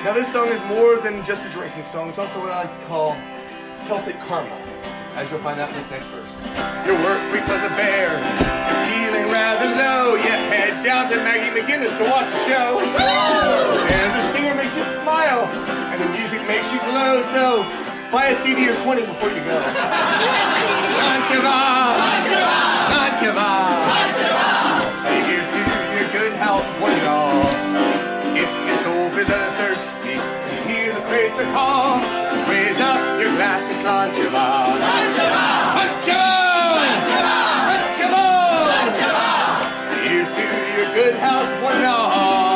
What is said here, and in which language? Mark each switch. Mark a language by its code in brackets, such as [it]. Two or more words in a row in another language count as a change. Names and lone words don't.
[en] Now this song is more than just a drinking song. It's also what I like to call Celtic karma, as you'll find out in this next verse. Your work week was a bear, your feeling McGuinness to watch a show. And the singer makes you smile, and the music makes you glow. So buy a CD or 20 before you go. [ga] Slainte Mhaith. [en] Hey, here's to your good health, one and all. If you're sober and thirsty, you hear the crate the call. Raise up your glass and [ga] Slainte Mhaith. [en] Here's to your good health, one and all.